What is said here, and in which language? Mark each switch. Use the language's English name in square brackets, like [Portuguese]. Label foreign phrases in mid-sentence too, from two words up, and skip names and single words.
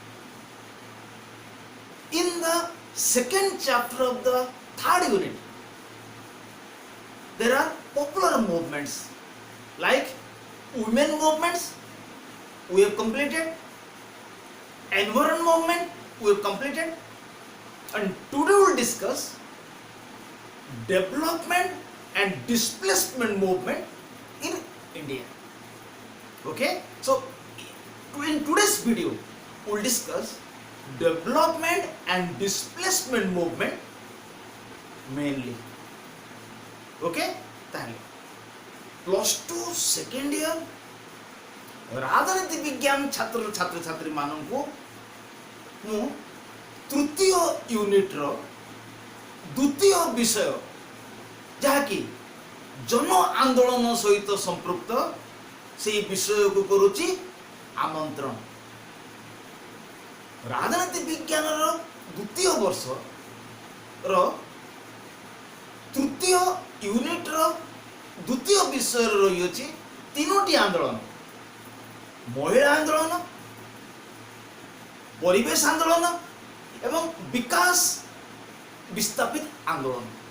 [English] In the second chapter of the third unit, there are popular movements like women movements, we have completed, environment movement, we have completed, and today we will discuss development and displacement movement in India. Okay, so in today's video we will discuss development and displacement movement mainly. [Odia] Okay, তাহলে +2 [English] second year [Odia] ରାଜନୀତି ବିଜ୍ଞାନ ଛାତ୍ରଛାତ୍ରୀ মানଙ୍କୁ ମୁଁ ତୃତୀୟ ୟୁନିଟ୍ର ଦ୍ୱିତୀୟ ବିଷୟ ଯାହାକି ଜନ ଆନ୍ଦୋଳନ ସହିତ ସମ୍ପୃକ୍ତ ସେହି ବିଷୟକୁ କରୁଛି ଆମନ୍ତ୍ରଣ। ରାଜନୀତି ବିଜ୍ଞାନର ଦ୍ୱିତୀୟ ବର୍ଷର ତୃତୀୟ ୟୁନିଟ୍ର ଦ୍ୱିତୀୟ ବିଷୟରେ ରହିଅଛି ତିନୋଟି ଆନ୍ଦୋଳନ: ମହିଳା ଆନ୍ଦୋଳନ, ପରିବେଶ ଆନ୍ଦୋଳନ ଏବଂ ବିକାଶ ବିସ୍ତାପିତ ଆନ୍ଦୋଳନ।